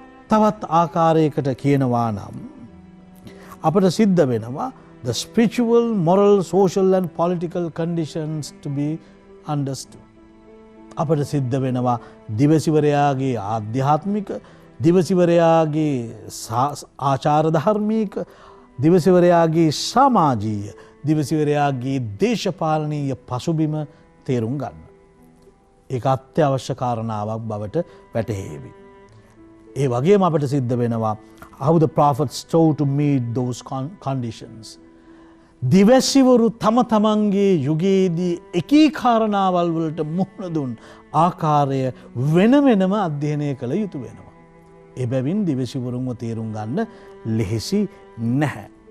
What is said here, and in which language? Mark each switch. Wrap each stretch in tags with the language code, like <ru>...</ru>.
<si>තවත් ආකාරයකට කියනවා නම් අපට සිද්ධ වෙනවා</si> <en>the spiritual, moral, social and political conditions to be understood.</en> <si>අපට සිද්ධ වෙනවා දිවසිවරයාගේ ආධ්‍යාත්මික, දිවසිවරයාගේ ආචාර ධර්මික, දිවසිවරයාගේ සමාජීය, දිවසිවරයාගේ දේශපාලනීය පසුබිම තේරුම් ගන්න. ඒක අත්‍යවශ්‍ය කාරණාවක් බවට වැටහේවි. ඒ වගේම අපට සිද්ධ වෙනවා</si> <en>how the prophets strove to meet those conditions.</en> <si>දිවසිවරු තම තමන්ගේ යුගයේදී එකී කාරණාවල් වලට මුහුණ දුන් ආකාරය වෙනම අධ්‍යයනය කළ යුතු වෙනවා. එබැවින් දිවසිවරුන්ව තේරුම් ගන්න ලෙහෙසි නැහැ.</si>